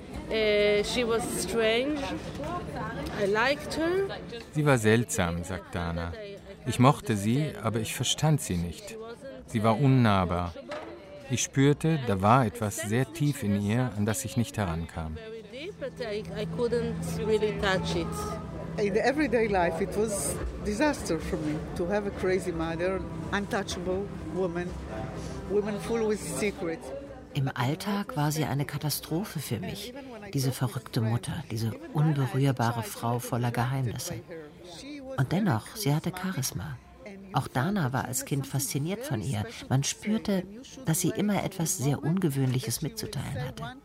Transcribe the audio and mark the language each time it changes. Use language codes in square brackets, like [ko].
[en] She was strange. I liked her. [de] Sie war seltsam, sagt Dana. Ich mochte sie, aber ich verstand sie nicht. Sie war unnahbar. Ich spürte, da war etwas sehr tief in ihr, an das ich nicht herankam. [en] I couldn't really touch it. In everyday life, it was disaster for me to have a crazy mother, untouchable woman, woman full with secrets. [de] Im Alltag war sie eine Katastrophe für mich, diese verrückte Mutter, diese unberührbare Frau voller Geheimnisse. Und dennoch, sie hatte Charisma. Auch Dana war als Kind fasziniert von ihr. Man spürte, dass sie immer etwas sehr Ungewöhnliches mitzuteilen hatte.